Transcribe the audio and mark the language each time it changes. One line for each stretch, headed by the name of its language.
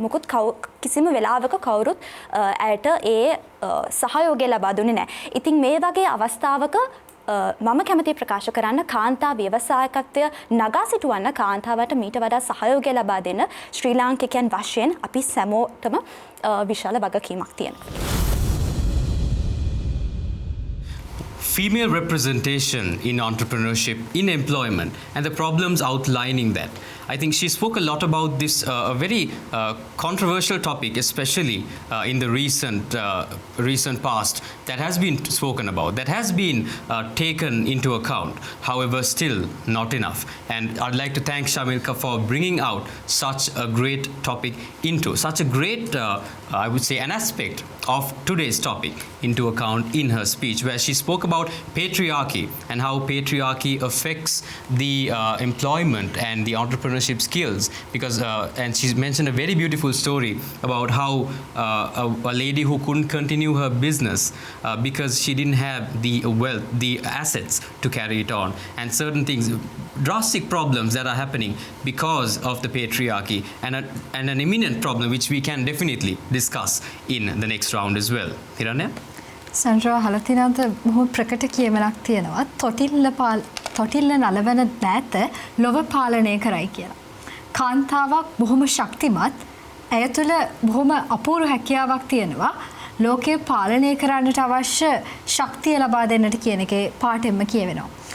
Sinhala: මොකද කිසිම වෙලාවක කවුරුත් ඇයට ඒ සහයෝගය ලබා දුන්නේ නැහැ. ඉතින් මේ වගේ අවස්ථාවක මම කැමති ප්‍රකාශ කරන්න කාන්තා ව්‍යවසායකත්වය නගා සිටුවන්න කාන්තාවට මීට වඩා සහයෝගය ලබා දෙන්න ශ්‍රී ලාංකිකයන් වශයෙන් අපි සැමෝටම විශාල වගකීමක් තියෙනවා.
English: Female representation in entrepreneurship, in employment, and the problems outlining that. I think she spoke a lot about this a very controversial topic, especially in the recent past, that has been spoken about, that has been taken into account. However, still not enough. And I'd like to thank Shamilka for bringing out such a great topic into such a great, I would say, an aspect of today's topic into account in her speech, where she spoke about patriarchy and how patriarchy affects the employment and the entrepreneurship skills. Because and she's mentioned a very beautiful story about how a lady who couldn't continue her business because she didn't have the wealth, the assets to carry it on, and certain things, drastic problems that are happening because of the patriarchy, and an imminent problem which we can definitely discuss in the next round as well. Hiranya?
Sinhala: සන්ඩ්‍රා හලතිනාන්ත බොහොම ප්‍රකට කියමනක් තියෙනවා. තොටිල්ල නලවන දෑත ලොව පාලනය කරයි කියලා. කාන්තාවක් බොහොම ශක්තිමත්, ඇය තුළ බොහොම අපූරු හැකියාවක් තියෙනවා. ලෝකය පාලනය කරන්නට අවශ්‍ය ශක්තිය ලබා දෙන්නට කියන එකේ පාඩෙම්ම කියවෙනවා.